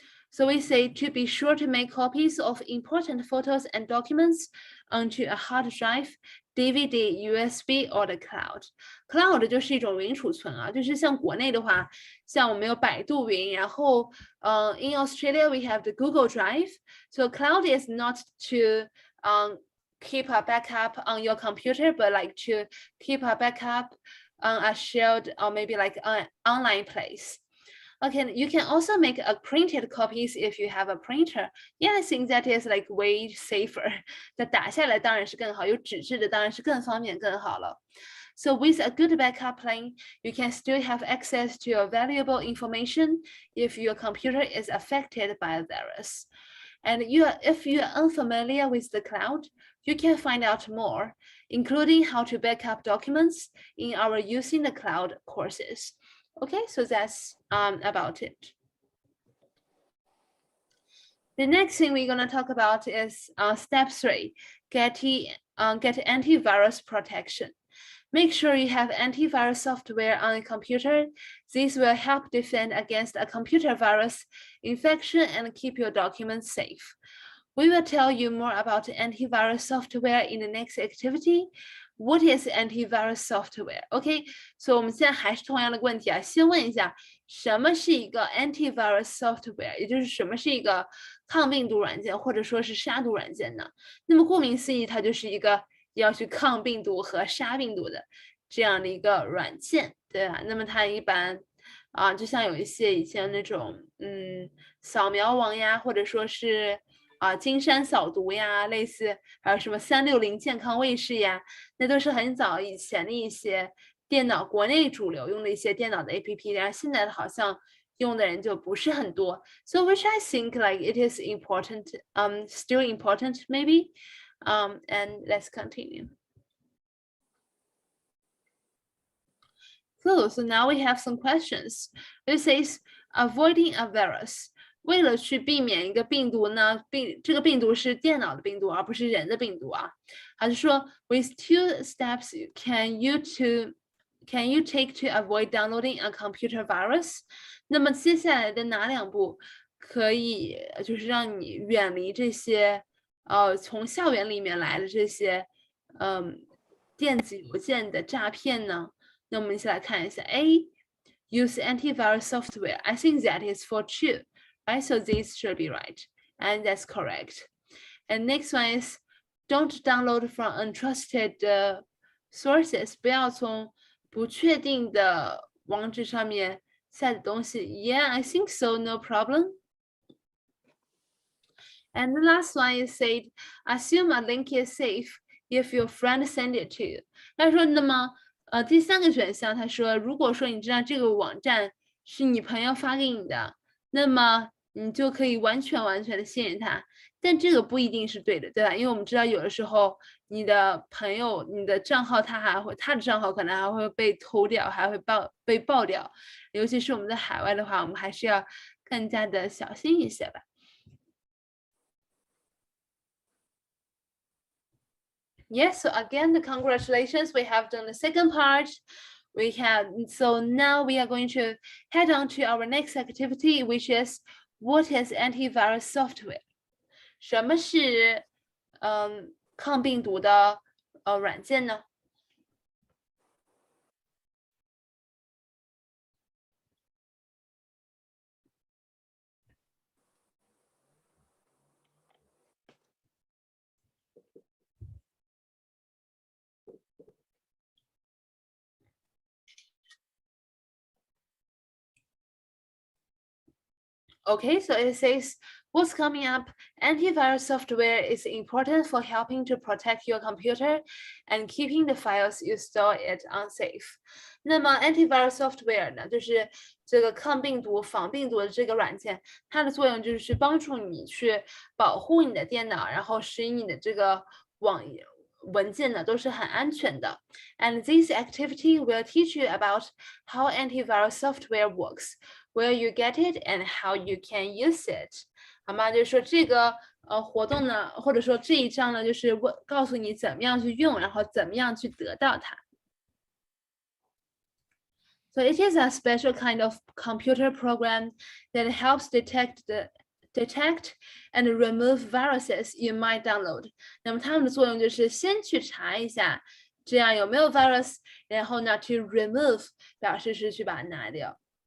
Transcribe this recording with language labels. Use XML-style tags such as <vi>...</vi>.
<en>So we say to be sure to make copies of important photos and documents onto a hard drive, DVD, USB or the cloud.</en> <zh>Cloud 就是一种云储存啊，就是像国内的话，像我们有百度云，然后</zh> <en>in Australia we have the Google Drive. So cloud is not to keep a backup on your computer, but like to keep a backup on a shared or maybe like an online place. Okay, you can also make a printed copies if you have a printer. Yeah, I think that is like way safer.</en> <zh>那打下来当然是更好，有纸质的当然是更方便更好了。</zh> <en>So with a good backup plan, you can still have access to your valuable information if your computer is affected by a virus. And if you are unfamiliar with the cloud, you can find out more, including how to back up documents in our Using the Cloud courses. Okay, so that's about it. The next thing we're going to talk about is step 3, get antivirus protection. Make sure you have antivirus software on your computer. This will help defend against a computer virus infection and keep your documents safe. We will tell you more about antivirus software in the next activity. What is antivirus software?</en> <zh>OK， 所以我们现在还是同样的问题啊，先问一下，什么是一个 antivirus software？也就是什么是一个抗病毒软件，或者说是杀毒软件呢？那么顾名思义，它就是一个要去抗病毒和杀病毒的这样的一个软件，对吧？那么它一般就像有一些以前那种扫描王呀，或者说是金山扫毒呀，类似还有什么360健康卫士呀，那都是很早以前的一些电脑国内主流用的一些电脑的 APP， 然后现在好像用的人就不是很多。</zh> <en>So which I think like it is important, still important maybe, and let's continue. Cool. So now we have some questions. It says avoiding a virus.</en> <zh>为了去避免一个病毒呢，这个病毒是电脑的病毒，而不是人的病毒啊。还是说</zh> <en>with 2 steps can you take to avoid downloading a computer virus？</en> <zh>那么接下来的哪2步可以就是让你远离这些从校园里面来的这些电子邮件的诈骗呢？那我们一起来看一下</zh> <en>A use antivirus software. I think that is for true, right? So this should be right, and that's correct. And next one is don't download from untrusted sources.</en> <zh>不要从不确定的网址上面下载东西。</zh> <en>Yeah, I think so. No problem. And the last one is said, assume a link is safe if your friend send it to you.</en> <zh>他说，那么第3个选项，他说，如果说你知道这个网站是你朋友发给你的，那么你就可以完全的信任他。但这个不一定是对的，对吧？因为我们知道有的时候你的朋友、你的账号他的账号可能还会被偷掉，还会被爆掉。尤其是我们在海外的话，我们还是要更加的小心一些吧。</zh> <en>Yes, so again, the congratulations. We have done the second part. So now we are going to head on to our next activity, which is what is antivirus software?</en> <zh>什么是抗病毒的软件呢？</zh> <en>Okay, so it says, what's coming up? Antivirus software is important for helping to protect your computer and keeping the files you store it unsafe.</en> <zh>那么 antivirus software 呢，就是这个抗病毒、防病毒的这个软件，它的作用就是帮助你去保护你的电脑，然后使你的这个文件呢都是很安全的。</zh> <en>And this activity will teach you about how antivirus software works, where you get it, and how you can use it.</en> <zh>好吗？就是说这个活动呢，或者说这一章呢，就是告诉你怎么样去用，然后怎么样去得到它。</zh> <en>So it is a special kind of computer program that helps detect and remove viruses you might download.</en> <zh>那么它们的作用就是先去查一下，这样有没有 virus， 然后呢</zh> <en>to remove</en> <zh>表示是去把它拿掉。</zh>